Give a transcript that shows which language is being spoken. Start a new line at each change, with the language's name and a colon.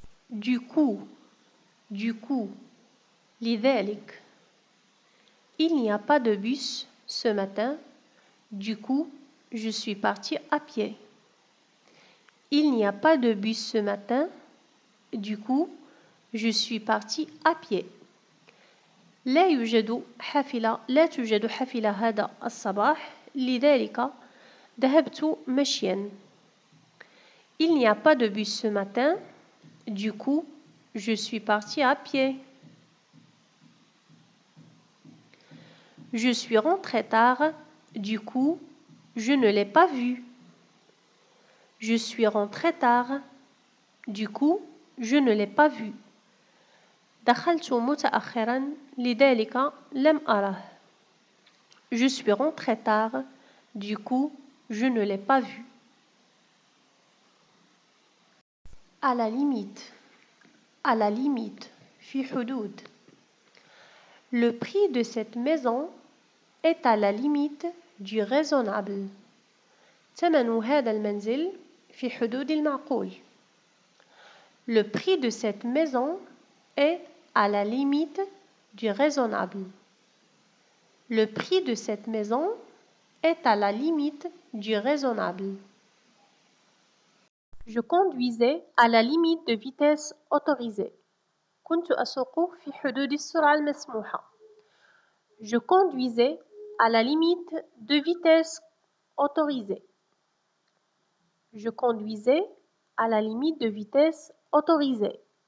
French: Du coup,
Arabic: لذلك.
French: Il n'y a pas de bus ce matin, du coup, je suis parti à pied. Il n'y a pas de bus ce matin, du coup, je suis parti à pied.
Arabic: لا توجد حافلة هذا الصباح، لذلك ذهبت مشيا.
French: Il n'y a pas de bus ce matin, du coup, je suis parti à pied. Je suis rentré tard, du coup, je ne l'ai pas vu. Je suis rentré tard, du coup, je ne l'ai pas vu.
Arabic: دخلت متأخرا لذلك لم أره.
French: Je suis rentré tard, du coup, je ne l'ai pas vu. À la limite. À la limite.
Arabic: في حدود.
French: Le prix de cette maison est à la limite du raisonnable.
Arabic: ثمن هذا المنزل في حدود المعقول.
French: Le prix de cette maison est à la limite du raisonnable. Le prix de cette maison est à la limite du raisonnable. Je conduisais à la limite de vitesse autorisée.
Arabic: كنت أسوق في حدود السرعة المسموحة.
French: Je conduisais à la limite de vitesse autorisée. Je conduisais à la limite de vitesse autorisée.